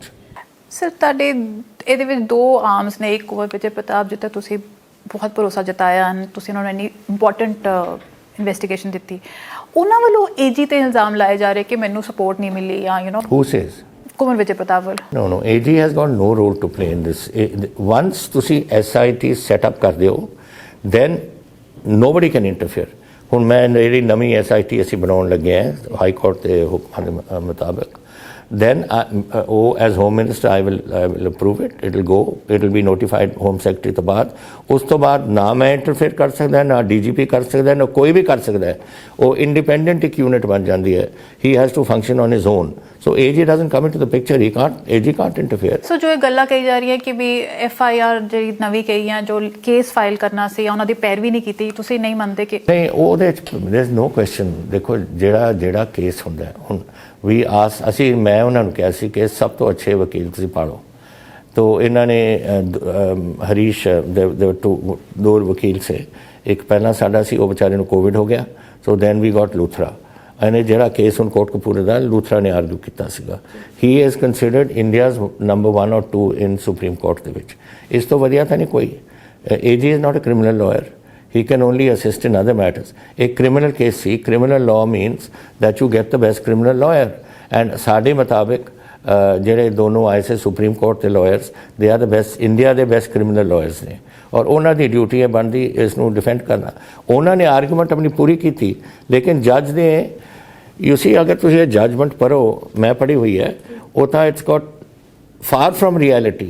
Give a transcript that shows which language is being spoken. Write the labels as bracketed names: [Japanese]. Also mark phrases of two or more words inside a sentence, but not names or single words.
[Punjabi] ਸਰ ਤੁਹਾਡੇ ਇਹਦੇ ਵਿੱਚ 2 ਆਰਮਸ ਨੇ, ਇੱਕ ਕੁੰਵਰ ਵਿਜੇ ਪ੍ਰਤਾਪ ਜਿੱਤੇ ਤੁਸੀਂ ਬਹੁਤ ਭਰੋਸਾ ਜਤਾਇਆ, ਤੁਸੀਂ ਉਹਨਾਂ ਨੂੰ ਇੰਨੀ [English] important investigation [Punjabi] ਦਿੱਤੀ, ਉਹਨਾਂ ਵੱਲੋਂ ਏਜੀ ਤੇ ਇਲਜ਼ਾਮ ਲਾਏ ਜਾ ਰਹੇ ਕਿ ਮੈਨੂੰ ਸਪੋਰਟ ਨਹੀਂ ਮਿਲੀ ਜਾਂ [English] who says? [Punjabi] ਕੁੰਵਰ ਵਿਜੇ ਪ੍ਰਤਾਪ ਵੱਲ। [English] No, AG has got no role to play in this. [Punjabi] Once ਤੁਸੀਂ [English] SIT set up [Punjabi] ਕਰ ਦਿਓ, [English] then nobody can interfere. [Punjabi] ਹੁਣ ਮੈਂ ਜਿਹੜੀ ਨਵੀਂ SIT ਅਸੀਂ ਬਣਾਉਣ ਲੱਗੇ ਹਾਂ [English] High Court [Punjabi] ਦੇ ਹੁਕਮਾਂ ਦੇ ਮੁਤਾਬਕ, [English] then as home minister I will approve it. It will be notified home secretary [Punjabi] ਤੋਂ ਬਾਅਦ। ਉਸ ਤੋਂ ਬਾਅਦ ਨਾ ਮੈਂ ਇੰਟਰਫੇਅਰ ਕਰ ਸਕਦਾ, ਨਾ DGP ਕਰ ਸਕਦਾ, ਨਾ ਕੋਈ ਵੀ ਕਰ ਸਕਦਾ ਹੈ। ਉਹ ਇੰਡੀਪੈਂਡੈਂਟ ਇੱਕ ਯੂਨਿਟ ਬਣ ਜਾਂਦੀ ਹੈ। [English] he has to function on his own. So AG doesn't come into the picture. AG can't interfere. [Punjabi] ਸੋ ਜੋ ਇਹ ਗੱਲਾਂ ਕਹੀ ਜਾ ਰਹੀ ਹੈ ਕਿ ਵੀ FIR ਜਿਹੜੀ ਨਵੀਂ ਕਹੀ ਹੈ, ਜੋ [English] case file [Punjabi] ਕਰਨਾ ਸੀ ਉਹਨਾਂ ਦੀ ਪੈਰਵੀ ਨਹੀਂ ਕੀਤੀ, ਤੁਸੀਂ ਨਹੀਂ ਮੰਨਦੇ ਕਿ? ਨਹੀਂ, ਉਹਦੇ 'ਚ [English] there is no question। [Punjabi] ਦੇਖੋ ਜਿਹੜਾ ਕੇਸ ਹੁੰਦਾ ਹੁਣ ਅਸੀਂ ਮੈਂ ਉਹਨਾਂ ਨੂੰ ਕਿਹਾ ਸੀ ਕਿ ਸਭ ਤੋਂ ਅੱਛੇ ਵਕੀਲ ਤੁਸੀਂ ਪਾੜੋ। ਤੋ ਇਹਨਾਂ ਨੇ ਹਰੀਸ਼ ਦੇ 2 ਵਕੀਲ ਸੇ, ਇੱਕ ਪਹਿਲਾਂ ਸਾਡਾ ਸੀ, ਉਹ ਵਿਚਾਰੇ ਨੂੰ ਕੋਵਿਡ ਹੋ ਗਿਆ। [English] so then we got Luthra. [Punjabi] ਇਹਨੇ ਜਿਹੜਾ ਕੇਸ ਹੁਣ ਕੋਟਕਪੂਰੇ ਦਾ ਲੂਥਰਾ ਨੇ ਆਰਗੂ ਕੀਤਾ ਸੀਗਾ। [English] he is considered India's number 1 or 2 in Supreme Court [Punjabi] ਦੇ ਵਿੱਚ। ਇਸ ਤੋਂ ਵਧੀਆ ਤਾਂ ਨਹੀਂ ਕੋਈ। [English] AG is not a criminal lawyer. He can only assist in other matters. A criminal case, see, criminal law means that you get the best criminal lawyer. [Punjabi] And ਸਾਡੇ ਮੁਤਾਬਿਕ ਜਿਹੜੇ ਦੋਨੋਂ ਆਏ ਸੇ [English] Supreme Court [Punjabi] ਦੇ ਲਾਇਰਸ, [English] they are the best, [Punjabi] ਇੰਡੀਆ ਦੇ [English] best criminal lawyers [Punjabi] ਨੇ, ਔਰ ਉਹਨਾਂ ਦੀ ਡਿਊਟੀ ਹੈ ਬਣਦੀ ਇਸ ਨੂੰ ਡਿਫੈਂਡ ਕਰਨਾ। ਉਹਨਾਂ ਨੇ ਆਰਗੂਮੈਂਟ ਆਪਣੀ ਪੂਰੀ ਕੀਤੀ, ਲੇਕਿਨ ਜੱਜ ਨੇ [English] you see [Punjabi] ਅਗਰ ਤੁਸੀਂ ਇਹ ਜੱਜਮੈਂਟ ਪੜ੍ਹੋ, ਮੈਂ ਪੜ੍ਹੀ ਹੋਈ ਹੈ, ਉਹ ਤਾਂ [English] it's got far from reality.